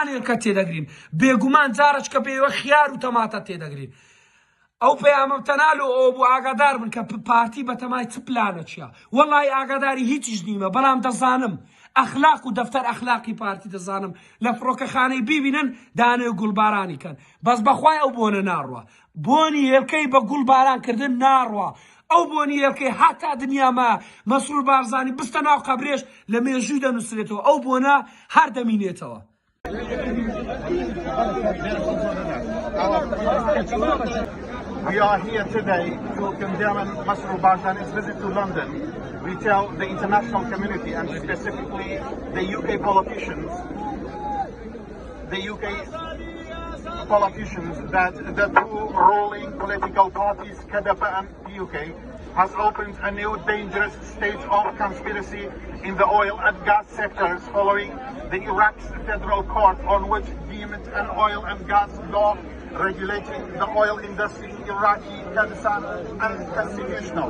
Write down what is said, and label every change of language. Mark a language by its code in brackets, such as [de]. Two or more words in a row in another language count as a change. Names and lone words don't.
[ckb] هێلکە تێدەگرین بێگومان جارەش کە بێوە خیار و تەماتە تێدەگرین ئەو پەیامەم تەنال و ئەو بۆ ئاگادار بن کە پارتی بەتەمای چ پلانە چییە وەڵی ئاگاداری هیچیش نیمە بەڵام دەزانم ئەخلاق و دەفتەر ئەخلاقی پارتی دەزانم لە فڕۆکەخانەی بیبینن دانێ گوڵبارانی کەن بەس بەخوای ئەو بۆنە ناڕوە بۆنی هێلکەی بە گوڵبارانکردن ناڕوە ئەو بۆنی هێلکەی هاتا دنیاما مەسوول بارزانی بستە ناو قەبرێش لە مێژووی دەنووسرێتەوە ئەو بۆنە هەر دەمینێتەوە [en] We are here today to condemn Masroor Barzani's visit to London. We tell the international community and specifically the UK politicians that the two ruling political parties, KDP and PUK, has opened a new dangerous stage of conspiracy in the oil and gas sectors following the Iraq's federal court on which deemed an oil and gas law regulating the oil industry in Iraqi Kurdistan unconstitutional.